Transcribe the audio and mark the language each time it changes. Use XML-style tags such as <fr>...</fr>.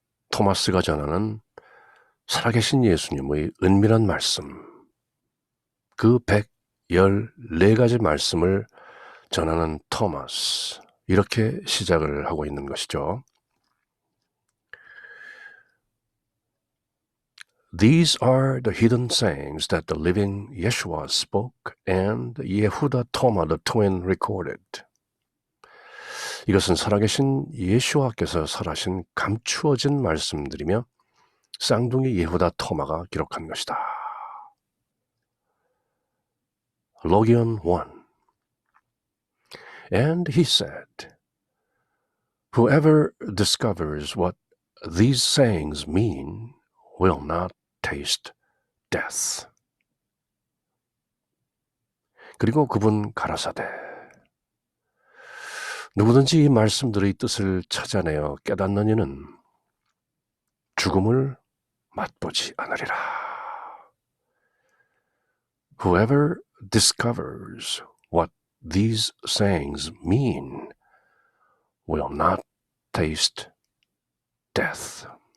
<ko>토마스가 전하는 살아계신 예수님의 은밀한 말씀. 그 114가지 말씀을 전하는 토마스. 이렇게 시작을 하고 있는 것이죠.</ko> <en>These are the hidden sayings that the living Yeshua spoke and Yehuda Toma the twin recorded.</en> <ko>이것은 살아계신 예수와께서 설하신 감추어진 말씀들이며 쌍둥이 예후다 토마가 기록한 것이다.</ko> <en>Logion 1. And he said, Whoever discovers what these sayings mean will not taste death.</en> <ko>그리고 그분 가라사대 누구든지 이 말씀들의 뜻을 찾아내어 깨닫는 이는 죽음을 맛보지 않으리라.</ko> <en>Whoever discovers what these sayings mean will not taste death.</en>